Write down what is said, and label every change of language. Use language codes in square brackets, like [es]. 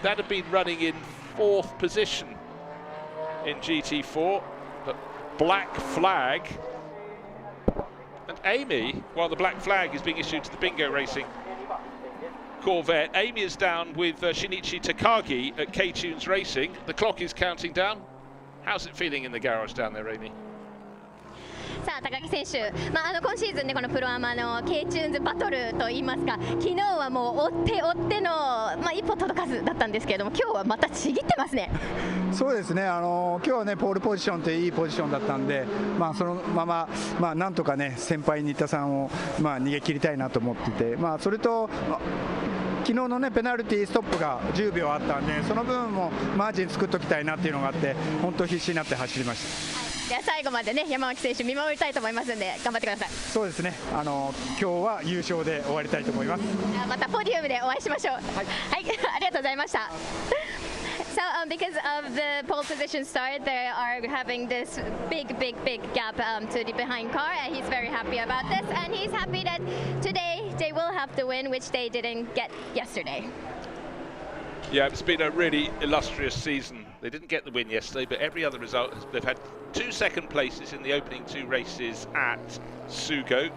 [en] That had been running in 4th position in GT4. But black flag Amy, while the black flag is being issued to the Bingo Racing Corvette, Amy is down with Shinichi Takagi at K-Tunes Racing. The clock is counting down. How's it feeling in the garage down there, Amy? [ja] さあ高木選手、今シーズンでこのプロアマの K-Tunes バトルといいますか、昨日はもう追っての、一歩届かずだったんですけれども、今日はまたちぎってますね。そうですね、今日はねポールポジションといういいポジションだったんで、そのまま、なんとかね先輩新田さんを、逃げ切りたいなと思ってて、それと、昨日のねペナルティーストップが10秒あったんで、その分もマージン作っておきたいなっていうのがあって、本当必死になって走りました。では最後までね山脇選手見守りたいと思いますので頑張ってください。そうですね、今日は優勝で終わりたいと思います。またポディウムでお会いしましょう。はい、ありがとうございました。 [en] So because of the pole position start, they are having this big gap to the behind car, and he's very happy about this, and he's happy that today they will have to win, which they didn't get yesterday. Yeah, it's been a really illustrious season. They didn't get the win yesterday, but every other result, they've had 2 second places in the opening 2 races at Sugo.